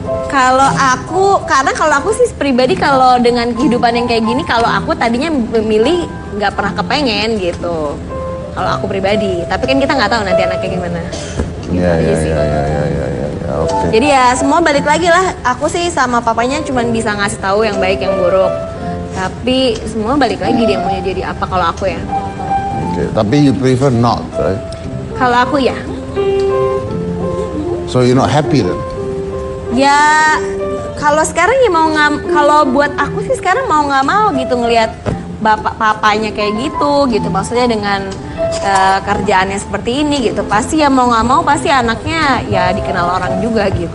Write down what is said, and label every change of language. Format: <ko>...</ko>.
<id>Karena kalau aku sih pribadi kalau dengan kehidupan yang kayak gini, kalau aku tadinya memilih nggak pernah kepengen gitu. Kalau aku pribadi, tapi kan kita nggak tahu nanti anaknya gimana. Gitu Ya, aja sih. oke. Jadi ya semua balik lagi lah. Aku sih sama papanya cuma bisa ngasih tahu yang baik yang buruk. Tapi semua balik lagi dia maunya jadi apa kalau aku ya. Oke, tapi</id> <en>you prefer not, right?</en> <id>Kalau aku ya.</id> <en>So you're not happy then?</en> <id>Ya kalau sekarang ya kalau buat aku sih sekarang mau nggak mau gitu ngelihat papanya kayak gitu maksudnya dengan kerjaannya seperti ini gitu, pasti ya mau nggak mau pasti anaknya ya dikenal orang juga gitu,</id>